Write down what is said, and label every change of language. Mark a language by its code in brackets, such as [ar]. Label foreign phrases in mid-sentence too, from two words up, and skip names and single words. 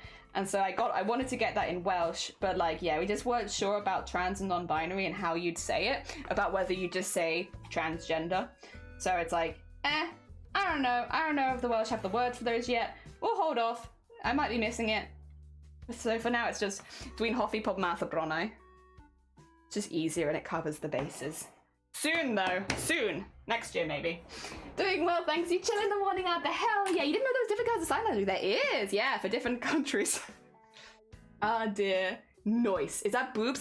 [en] And so I wanted to get that in Welsh, but like, yeah, we just weren't sure about trans and non-binary and how you'd say it, about whether you just say transgender. So it's like, I don't know if the Welsh have the words for those yet. We'll hold off. I might be missing it. So for now, it's just [cy] Dwi'n hoffi pob math o bronau. [en] It's just easier and it covers the bases. Soon though, soon. Next year maybe. Doing well, thanks. You chill in the morning out the hell yeah. You didn't know there was different kinds of sign language. There is, yeah, for different countries. Ah dear. Nice. Is that boobs?